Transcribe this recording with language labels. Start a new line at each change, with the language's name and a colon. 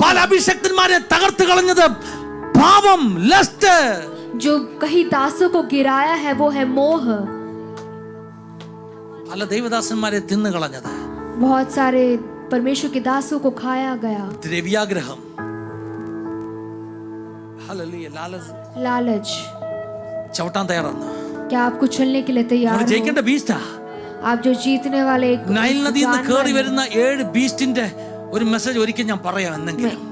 Malayalam: പല അഭിഷക്തന്മാരെ തകർത്ത് കളഞ്ഞത് പാപം, ലസ്റ്റ്.
Hindi: जो कहीं दासों को गिराया है वो है मोह.
Malayalam: പല ദൈവദാസന്മാരെ തിന്നു കളഞ്ഞത്
Hindi: बहुत सारे परमेश्वर के दासों को खाया गया.
Malayalam: ദ്രവ്യാഗ്രഹം, ഹല്ലേലൂയ,
Hindi: लालच.
Malayalam: ചവിട്ടാൻ തയ്യാറാണ്.
Hindi: क्या आप कुछ चलने के लिए तैयार
Malayalam: നമ്മൾ ജയിക്കേണ്ട ബീസ്റ്റാ.
Hindi: आप जो जीतने वाले एक
Malayalam: നൈൽ നദിയിൽ നിന്ന്
Hindi: जानवर
Malayalam: കയറി
Hindi: हैं.
Malayalam: വരുന്ന 7 ബീസ്റ്റിന്റെ ഒരു മെസ്സേജ് ഒരിക്കൽ ഞാൻ പറയാം എന്തെങ്കിലും.